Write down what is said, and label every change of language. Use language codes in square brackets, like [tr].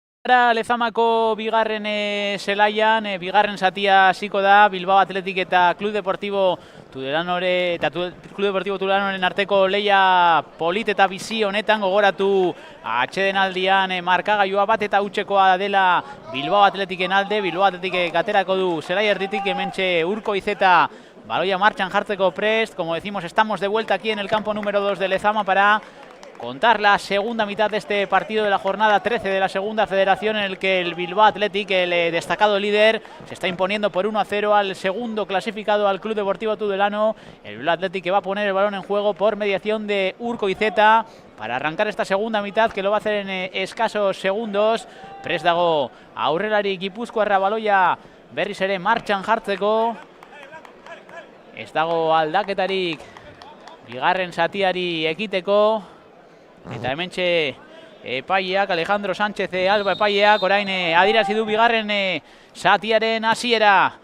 [eu] Lezamako bigarren zelaian, bigarren zatia hasiko da, Bilbao Athletic eta Club Deportivo Tudelanorren arteko leia polit eta bizi honetan. Gogoratu atsedenaldian markagailua bat eta hutsekoa dela Bilbao Athleticen alde. Bilbao Athletic aterako du zelai erditik, hementxe Urko Izeta baloia martxan jartzeko prest. [es] Como decimos, estamos de vuelta aquí en el campo número 2 de Lezama para contar la segunda mitad de este partido de la jornada 13 de la segunda federación, en el que el Bilbao Athletic, el destacado líder, se está imponiendo por 1-0 al segundo clasificado, al Club Deportivo Tudelano. El Bilbao Athletic que va a poner el balón en juego por mediación de Urko Izeta para arrancar esta segunda mitad, que lo va a hacer en escasos segundos. [eu] Prest dago aurrelari Gipuzkoarra baloia berriz ere martxan jartzeko. Ez dago aldaketarik bigarren zatiari ekiteko. Eta hementxe epaileak, Alejandro Sánchez Alba epaileak, orain adirazi du bigarren zatiaren hasiera.